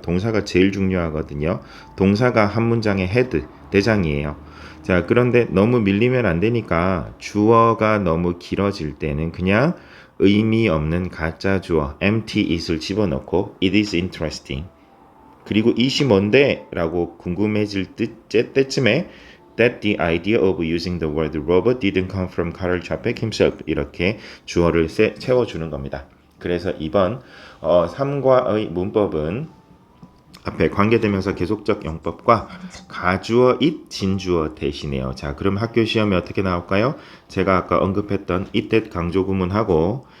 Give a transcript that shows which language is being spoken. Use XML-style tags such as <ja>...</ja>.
<ko>동사가 제일 중요하거든요. 동사가 한 문장의 헤드, 대장이에요. 자, 그런데 너무 밀리면 안 되니까 주어가 너무 길어질 때는 그냥 의미 없는 가짜 주어 empty it을 집어넣고</ko> <en>it is interesting.</en> <ko>그리고 it이 뭔데? 라고 궁금해질 때쯤에</ko> <en>that the idea of using the word robot didn't come from Karel Čapek himself.</en> <ko>이렇게 주어를 채워주는 겁니다. 그래서 이번 3과의 문법은 앞에 관계대명사 계속적 용법과 가주어 it 진주어 대신해요. 자, 그럼 학교 시험에 어떻게 나올까요? 제가 아까 언급했던 it that 강조 구문하고</ko>